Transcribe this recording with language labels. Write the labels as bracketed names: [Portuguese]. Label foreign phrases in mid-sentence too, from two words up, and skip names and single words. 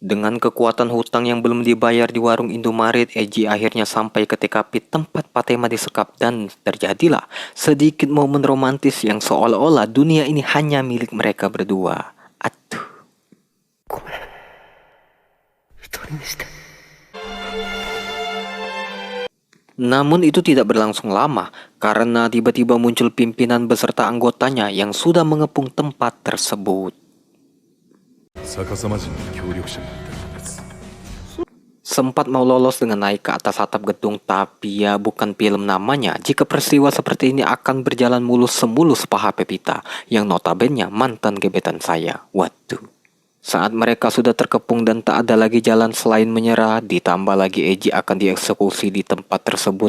[Indonesian] Dengan kekuatan hutang yang belum dibayar di warung Indomaret, Eji akhirnya sampai ke TKP tempat Patema disekap dan terjadilah sedikit momen romantis yang seolah-olah dunia ini hanya milik mereka berdua. Aduh. Namun itu tidak berlangsung lama karena tiba-tiba muncul pimpinan beserta anggotanya yang sudah mengepung tempat tersebut. [Japanese] 逆さま人の協力者になった人です。 [Indonesian] Sempat mau lolos dengan naik ke atas atap gedung, tapi ya bukan film namanya jika peristiwa seperti ini akan berjalan mulus semulus paha Pepita yang notabene mantan gebetan saya. Waduh. Saat mereka sudah terkepung dan tak ada lagi jalan selain menyerah, ditambah lagi Eji akan dieksekusi di tempat tersebut.